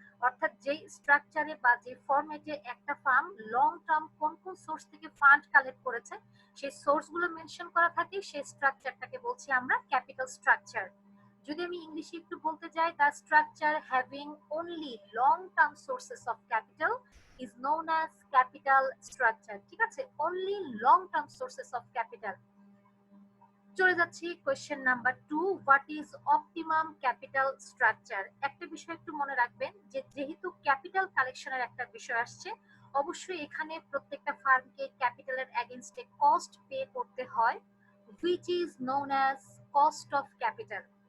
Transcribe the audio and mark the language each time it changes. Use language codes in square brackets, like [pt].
[bn] অর্থাৎ যেই স্ট্রাকচারে বা যে ফরম্যাটে একটা ফার্ম লং টার্ম কোন কোন সোর্স থেকে ফান্ড কালেক্ট করেছে সেই সোর্স গুলো মেনশন করা থাকে, সেই স্ট্রাকচারটাকে বলছি আমরা ক্যাপিটাল স্ট্রাকচার। যদি আমি ইংলিশে একটু বলতে যাই, [en] The structure having only long term sources of capital is known as capital structure। [bn] ঠিক আছে, [en] only long term sources of capital। [bn] চলে যাচ্ছি [en] Question number 2, what is optimum capital structure? [bn] একটা বিষয় একটু মনে রাখবেন যে যেহেতু ক্যাপিটাল কালেকশনের একটা বিষয় আসছে, অবশ্যই এখানে প্রত্যেকটা ফার্মকে ক্যাপিটালের এগেইনস্টে কস্ট পে করতে হয়, [en] which is known as cost of capital।